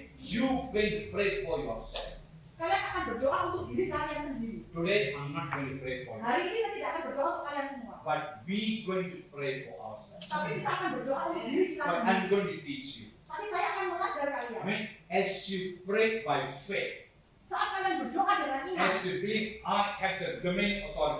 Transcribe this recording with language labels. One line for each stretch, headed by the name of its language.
English: You going to pray for yourself.
Indonesian: Kalian akan berdoa untuk diri kalian sendiri.
English: Today I'm not going to pray for you,
Indonesian: Hari ini saya tidak akan berdoa untuk kalian semua.
English: but we going to pray for ourselves.
Indonesian: Tapi kita akan berdoa untuk diri kita
English: But
Indonesian: sendiri.
English: I'm going to teach you.
Indonesian: Tapi saya akan mengajar kalian.
English: Amen. As you pray by faith,
Indonesian: Saat kalian berdoa dengan iman.
English: as you believe I have the dominion authority,